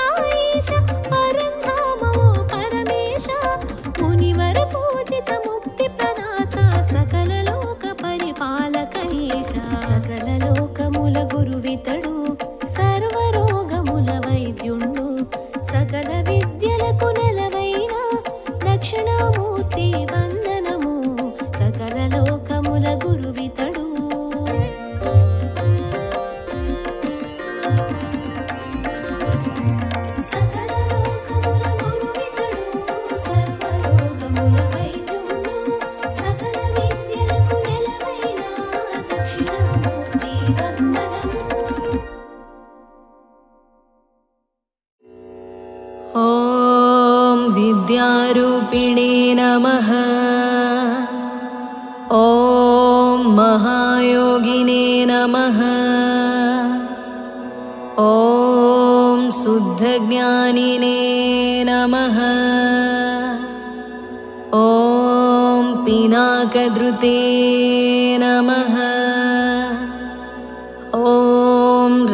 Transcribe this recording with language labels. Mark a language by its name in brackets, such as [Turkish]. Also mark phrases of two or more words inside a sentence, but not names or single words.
[Sanskrit] ईश परन्धामो परमेश मुनिवर पूजित मुक्तिप्रदाता सकललोक परिपालक ईश [Telugu] సకలలోకముల గురువితడు సర్వరోగముల వైద్యుండు సకల విద్యలకు నెలవైన దక్షిణామూర్తి వందనము సకల లోకముల గురువితడు సకల లోకముల గురువితడు సర్వరోగముల వైద్యుడు సకల విద్యలకు నెలవైన దక్షిణామూర్తి వందనము [Sanskrit] ॐ विद्यारूपिणे नमः ॐ महायोगिने नमः ॐ शुद्धज्ञानिने नमः ॐ पिनाकधृते नमः ॐ